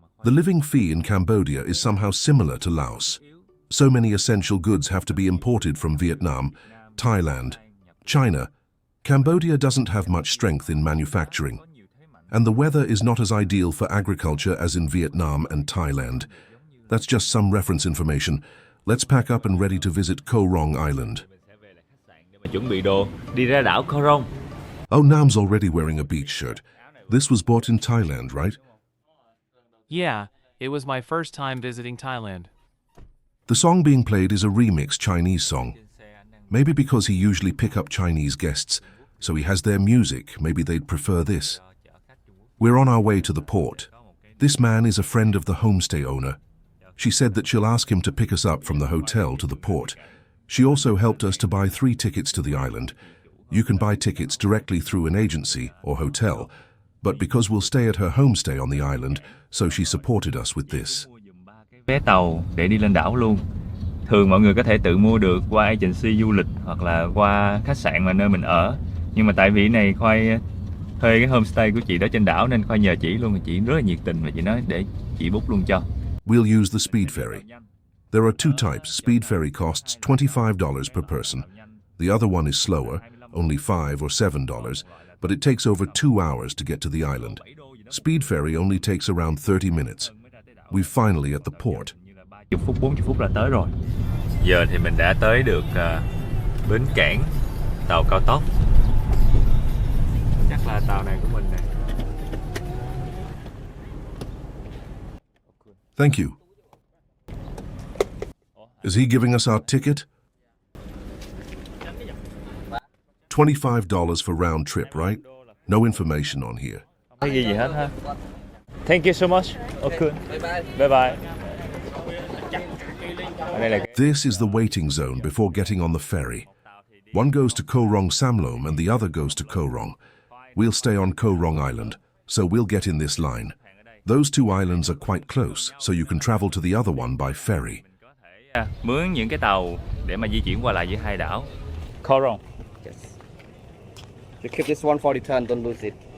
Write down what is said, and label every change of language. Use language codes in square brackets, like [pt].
[en] The living fee in Cambodia is somehow similar to Laos. So many essential goods have to be imported from Vietnam, Thailand, China. Cambodia doesn't have much strength in manufacturing, and the weather is not as ideal for agriculture as in Vietnam and Thailand. That's just some reference information. Let's pack up and ready to visit Koh Rong Island. [vi] Chuẩn bị đồ đi ra đảo Koh Rong. [en] Oh, Nam's already wearing a beach shirt. This was bought in Thailand, right? Yeah, it was my first time visiting Thailand. The song being played is a remix Chinese song. Maybe because he usually pick up Chinese guests, so he has their music, maybe they'd prefer this. We're on our way to the port. This man is a friend of the homestay owner. She said that she'll ask him to pick us up from the hotel to the port. She also helped us to buy 3 tickets to the island. You can buy tickets directly through an agency or hotel, but because we'll stay at her homestay on the island, so she supported us with this. [vi] Vé tàu để đi lên đảo luôn. Thường mọi người có thể tự mua được qua agency du lịch hoặc là qua khách sạn mà nơi mình ở. Nhưng mà tại vì này Khoai thuê cái homestay của chị đó trên đảo nên Khoai nhờ chị luôn, chị rất là nhiệt tình và chị nói để chị book luôn cho. [en] We'll use the speed ferry. There are 2 types. Speed ferry costs $25 per person. The other one is slower, only $5 or $7, but it takes over 2 hours to get to the island. Speed ferry only takes around 30 minutes. We're finally at the port. [vi] 40 phút là tới rồi. Giờ thì mình đã tới được bến cảng tàu cao tốc. Chắc là tàu này của mình nè. [en] Thank you. Is he giving us our ticket? $25 for round trip, right? No information on here. [vi] Không ghi gì hết ha. [en] Thank you so much. Okay. Bye bye. This is the waiting zone before getting on the ferry. One goes to Koh Rong Samlom and the other goes to Koh Rong. We'll stay on Koh Rong Island, so we'll get in this line. Those 2 islands are quite close, so you can travel to the other one by ferry. [vi] Mướn những cái tàu để mà di chuyển qua lại giữa hai đảo. [en] Koh Rong. Yes. You keep this one for the turn, don't lose it.